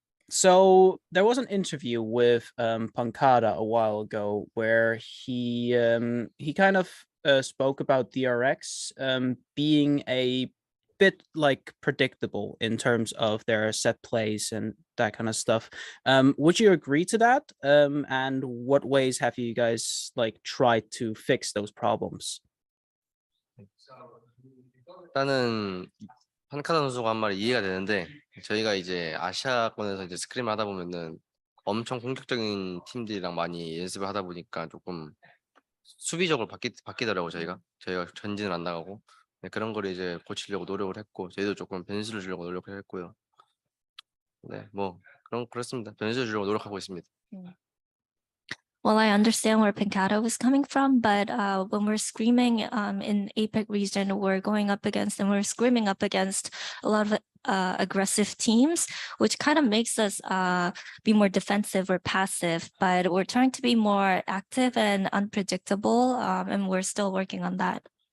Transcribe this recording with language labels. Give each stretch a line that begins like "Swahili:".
English: So there was an interview with Pankada a while ago where he kind of spoke about DRX being a bit like predictable in terms of their set plays and that kind of stuff. Would you agree to that? And what ways have you guys like tried to fix those problems?
Korean: 일단은 판카다 선수가 한 말이 이해가 되는데 저희가 이제 아시아권에서 이제 스크림을 하다 보면은 엄청 공격적인 팀들이랑 많이 연습을 하다 보니까 조금 수비적으로 바뀌더라고 저희가 전진을 안 나가고 네, 그런 거를 이제 고치려고 노력을 했고 저희도 조금 변수를 주려고 노력을 했고요. 네, 뭐 그렇습니다. 변수 주려고 노력하고 있습니다.
English: Well, I understand where Pincata was coming from, but when we're screaming in APEC region, we're going up against and we're screaming up against a lot of aggressive teams, which kind of makes us be more defensive or passive. But we're trying to be more active and unpredictable, and we're still working on that.